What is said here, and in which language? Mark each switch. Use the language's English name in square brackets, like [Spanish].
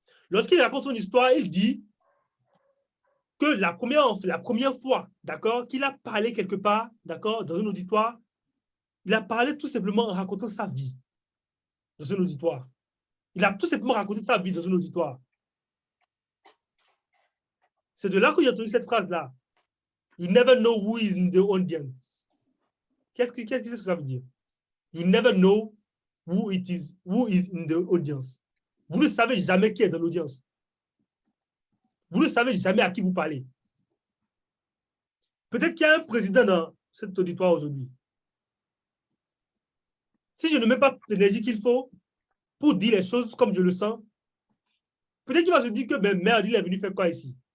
[French] Lorsqu'il raconte son histoire, il dit que la première fois, d'accord, qu'il a parlé quelque part, d'accord, dans un auditoire, il a parlé tout simplement en racontant sa vie dans un auditoire. Il a tout simplement raconté sa vie dans un auditoire. C'est de là que j'ai entendu cette phrase-là. [English] You never know who is in the audience. [French] Qu'est-ce que ça veut dire? [English] You never know who is in the audience. [French] Vous ne savez jamais qui est dans l'audience. Vous ne savez jamais à qui vous parlez. Peut-être qu'il y a un président dans cet auditoire aujourd'hui. Si je ne mets pas l'énergie qu'il faut pour dire les choses comme je le sens, peut-être qu'il va se dire que ben, merde, il est venu faire quoi ici?